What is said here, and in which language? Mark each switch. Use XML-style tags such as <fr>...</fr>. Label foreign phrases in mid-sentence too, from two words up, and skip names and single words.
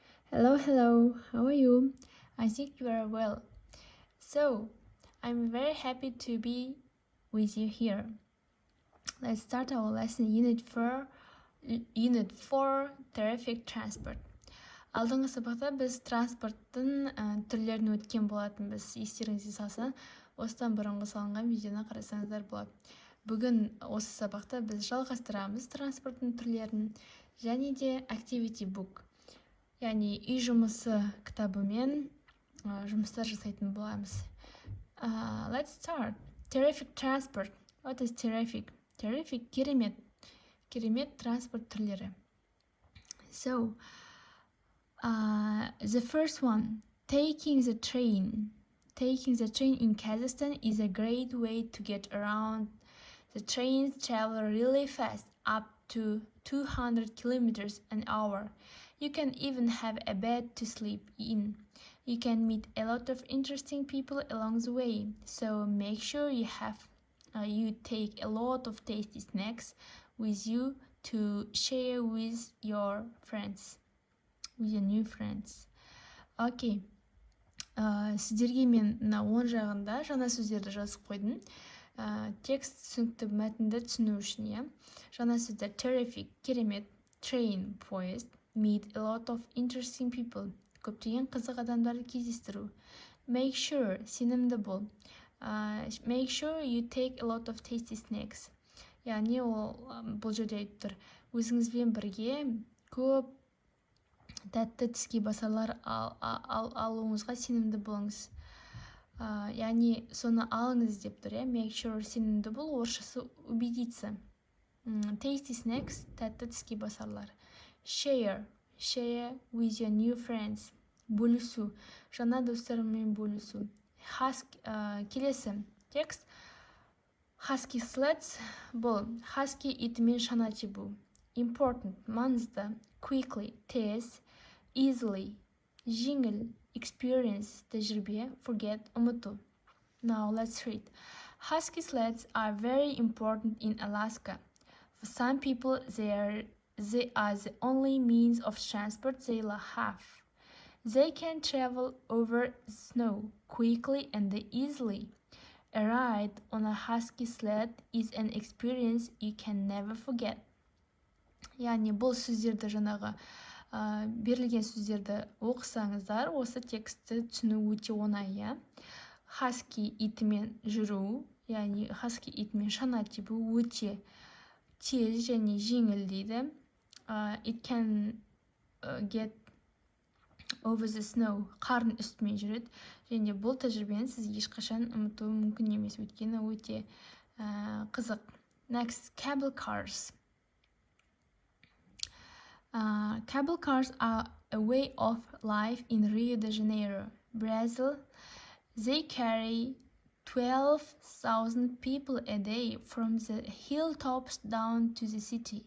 <en>Hello, how are you? I think you are well. So, I'm very happy to be with you here. Let's start our lesson Unit 4, Traffic Transport.</en> <kk>Алдыңғы сабақта біз транспорттың түрлерін өткен болатынбыз. Естеріңізге салса, осыдан бұрынғы салынған видеоны қарасаңыздар болады. Бүгін осы сабақта біз жалғастырамыз транспорттың түрлерін және де</kk> <en>activity book.</en> <kk>Яғни үй жұмысы кітабымен жұмыстар жасайтын боламыз.</kk> <en>Let's start. Traffic transport. What is traffic? Traffic керемет.</en> <kk>Керемет транспорт түрлері.</kk> <en>So, the first one, taking the train. Taking the train in Kazakhstan is a great way to get around. The trains travel really fast, up to 200 kilometers an hour. You can even have a bed to sleep in. You can meet a lot of interesting people along the way, so make sure you take a lot of tasty snacks with you to share with your friends, with your new friends. Okay.</en> <kk>Сіздерге мен мына оң жағында жаңа сөздерді жазып қойдым. Текст түсінікті мәтінді түсіну үшін, иә. Жаңа сөздер terrific, керемет, train, поезд,</kk> <en>meet a lot of interesting people,</en> <kk>көптеген қызық адамдарды кездестіру.</kk> <en>Make sure,</en> <kk>сенімді бол.</kk> <en>Make sure you take a lot of tasty snacks.</en> <kk>Яғни ол бұл жерде айтып тұр. Өзіңізбен бірге көп тәтті тіске басарлар алуыңызға сенімді болыңыз. Яғни соны алыңыз деп тұр, иә.</kk> <en>Make sure</en> <kk>сенімді бол, орысшасы убедиться.</kk> <en>Tasty snacks,</en> <kk>тәтті тіске басарлар.</kk> <en>Share with your new friends.</en> <kk>Бөлісу, жаңа достарымен бөлісу. Келесі текст.</kk> <en>Husky sleds</en> <kk>бұл. Husky итімен шана тебу. Important, маңызды. Quickly, тез. Easily, жеңіл. Experience, тәжірибе. Forget, ұмыту.</kk> <en>Now let's read. Husky sleds are very important in Alaska. For some people, they are the only means of transport they have. They can travel over snow quickly and easily. A ride on a husky sled is an experience you can never forget.</en> <kk>Яғни бұл сөздерді жаңағы берілген сөздерді оқысаңыздар, осы текстті түсіну өте оңай, иә. Husky итімен жүру, яғни husky итімен шана тебу өте тез және жеңіл дейді.</kk> <en>It can get over the snow.</en> <kk>Қардың үстімен жүреді. Және бұл тәжірибені сіз ешқашан ұмыту мүмкін емес, өйткені өте қызық.</kk> <en>Next, cable cars. Cable cars are a way of life in Rio de Janeiro, Brazil. They carry 12,000 people a day from the hilltops down to the city.</en>